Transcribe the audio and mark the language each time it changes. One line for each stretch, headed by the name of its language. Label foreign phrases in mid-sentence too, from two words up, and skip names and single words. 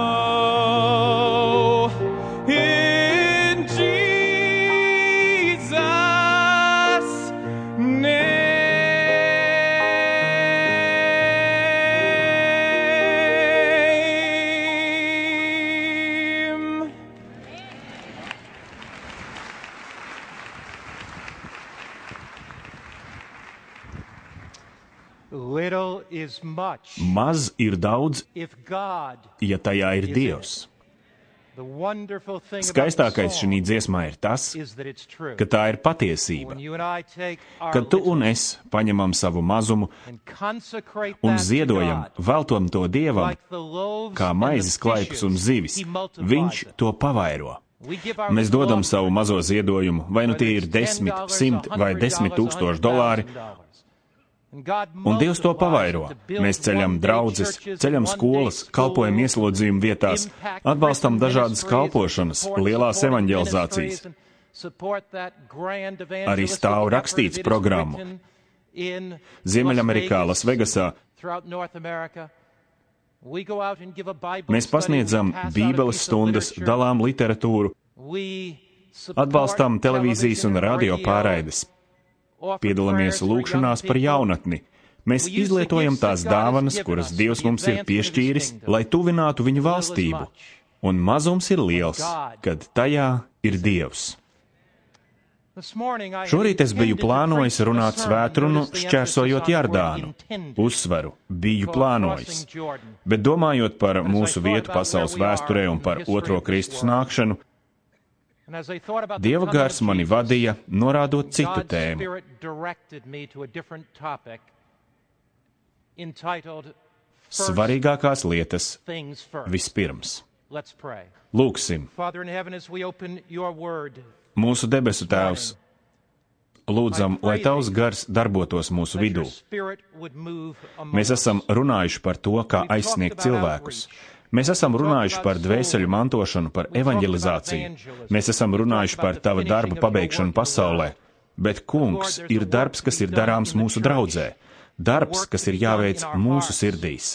English: In Jesus' name. Little is much
Latvian: Maz ir daudz,
English: if God
Latvian: ja tajā ir
English: is in
Latvian: Dievs.
English: it. The wonderful thing about
Latvian: Skaistākais
English: the
Latvian: šī
English: song
Latvian: dziesmā ir tas,
English: is that it's true.
Latvian: ka tā ir patiesība.
English: When you and I take our
Latvian: Kad tu
English: little
Latvian: un es paņemam savu mazumu
English: and consecrate
Latvian: un
English: that to
Latvian: ziedojam,
English: God,
Latvian: veltam to Dievam,
English: like the loaves
Latvian: kā
English: and the
Latvian: maizes klaipus un
English: fishes,
Latvian: zivis,
English: He multiplies
Latvian: Viņš
English: it.
Latvian: to pavairo.
English: We give our
Latvian: Mēs
English: little
Latvian: dodam
English: offering,
Latvian: savu mazo ziedojumu, vai nu tie ir
English: whether it's 10, $10,
Latvian: 100 vai 10 tūkstoši dolāri,
English: $100,000. And God
Latvian: un Dievs to
English: multiplies
Latvian: pavairo.
English: it to build
Latvian: Mēs ceļam
English: one-day
Latvian: draudzes,
English: churches,
Latvian: ceļam
English: one-day
Latvian: skolas,
English: schools,
Latvian: kalpojam ieslodzījumu vietās,
English: impact
Latvian: atbalstam
English: Christian
Latvian: dažādas
English: ministries,
Latvian: kalpošanas,
English: support
Latvian: lielās
English: supporting
Latvian: evaņģelizācijas.
English: ministries, and support that grand
Latvian: Arī
English: evangelistic
Latvian: stāv
English: effort
Latvian: rakstīts
English: that is
Latvian: programmu.
English: written in
Latvian: Ziemeļamerikā,
English: Las
Latvian: Lasvegasā,
English: throughout North America. We go out and give a Bible
Latvian: Mēs
English: study,
Latvian: pasniedzam
English: we pass out a
Latvian: bībeles
English: piece of
Latvian: stundas,
English: literature,
Latvian: dalām literatūru,
English: we support
Latvian: atbalstam televīzijas un
English: television and
Latvian: radio pārraides,
English: offer
Latvian: piedalāmies
English: prayers for young
Latvian: lūkšanās par
English: people.
Latvian: jaunatni. Mēs izlietojam tās dāvanas, kuras Dievs mums ir piešķīris, lai tuvinātu viņu valstību. Un mazums ir liels, kad tajā ir Dievs.
English: This morning I had
Latvian: Šorīt es biju
English: intended to
Latvian: plānojis
English: preach
Latvian: runāt
English: a sermon,
Latvian: svētrunu,
English: notice the
Latvian: šķērsojot
English: emphasis on
Latvian: Jardānu.
English: word intended,
Latvian: Uzsvaru biju
English: called
Latvian: plānojis.
English: Crossing Jordan.
Latvian: Bet domājot par
English: As I
Latvian: mūsu
English: thought
Latvian: vietu
English: about
Latvian: pasaules
English: where we are
Latvian: vēsturē un
English: in the
Latvian: par
English: history
Latvian: otro
English: of this
Latvian: Kristus
English: world,
Latvian: nākšanu,
English: and as I thought about the
Latvian: Dieva
English: coming
Latvian: gars
English: of
Latvian: mani
English: Jesus,
Latvian: vadīja, norādot citu
English: God's
Latvian: tēmu.
English: Spirit directed me to a different topic entitled First
Latvian: Svarīgākās lietas
English: Things First.
Latvian: vispirms.
English: Let's pray.
Latvian: Lūksim,
English: Father in heaven, as we open your word,
Latvian: mūsu debesu Tēvs, lūdzam, lai Tavs gars darbotos mūsu
English: that
Latvian: vidū.
English: your Spirit would move among
Latvian: Mēs esam
English: us.
Latvian: runājuši par to, kā aizsniegt cilvēkus. Mēs esam runājuši par dvēseļu mantošanu, par evanģelizāciju. Mēs esam runājuši par Tava darba pabeigšanu pasaulē. Bet, Kungs, ir darbs, kas ir darāms mūsu draudzē. Darbs, kas ir jāveic mūsu sirdīs.